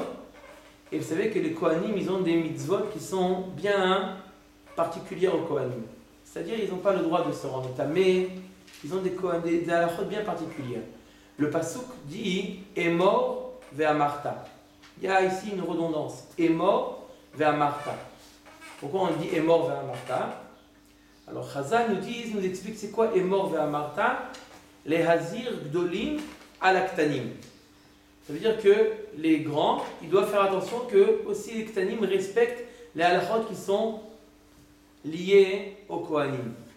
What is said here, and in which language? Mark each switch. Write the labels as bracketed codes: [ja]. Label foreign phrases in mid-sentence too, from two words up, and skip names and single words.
[fr] Et vous savez que les Kohanim, ils ont des mitzvot qui sont bien particulières aux Kohanim. C'est-à-dire, ils n'ont pas le droit de se rendre tamé, ils ont des halachot bien particulières. Le pasuk dit [he] אמור ואמרת. [fr] Il y a ici une redondance. [he] אמור ואמרת. [fr] Pourquoi on dit [he] אמור ואמרת? [fr] Alors Chazal nous explique c'est quoi [he] אמור ואמרת? להזהיר גדולים על הקטנים. [fr] Ça veut dire que les grands, ils doivent faire attention que aussi les ktanim respectent les halachot qui sont liés au Kohanim.